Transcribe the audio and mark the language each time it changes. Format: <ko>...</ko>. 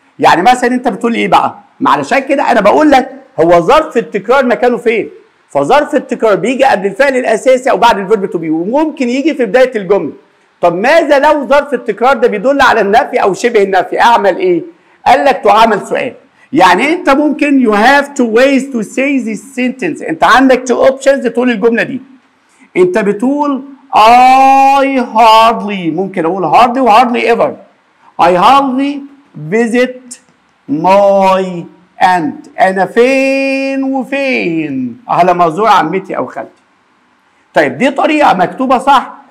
<ar>يعني مثلا انت بتقول ايه بقى؟ علشان كده انا بقول لك هو ظرف التكرار مكانه فين؟ فظرف التكرار بيجي قبل الفعل الاساسي او بعد الفيرب تو بي وممكن يجي في بدايه الجمله. طب ماذا لو ظرف التكرار ده بيدل على النفي او شبه النفي؟ اعمل ايه؟ قال لك تعامل سؤال. يعني انت ممكن</ar> <en>you have two ways to say this sentence.</en> <ar>انت عندك</ar> <en>two options</en> <ar>تقول الجمله دي. انت بتقول</ar> <en>I hardly،</en> <ar>ممكن اقول hardly و</ar> <en>hardly ever. I hardly visit my aunt.</en> <ar>انا فين وفين على ما ازور عمتي او خالتي. طيب دي طريقه مكتوبه صح.</ar>